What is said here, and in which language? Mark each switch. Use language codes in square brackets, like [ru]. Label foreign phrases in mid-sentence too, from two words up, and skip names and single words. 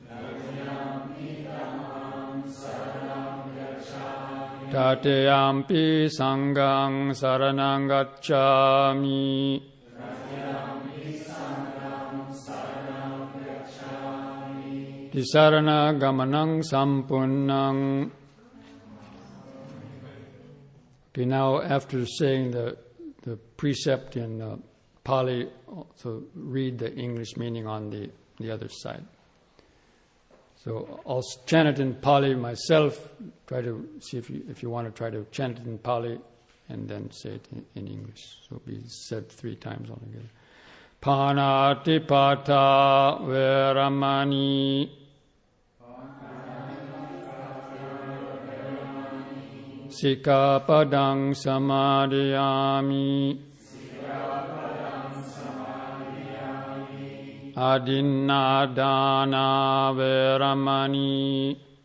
[pi] Tatiyampi sanghang saranang gacchami. Tisarana gamanang sampunnang. [en] Okay, now after saying the precept in Pali, so read the English meaning on the other side. So I'll chant it in Pali myself. Try to see if you want to try to chant it in Pali and then say it in English. So it'll be said 3 times altogether. [pi] Panatipata veramani. Sikapadang samadhiyami. Adinnadana veramani.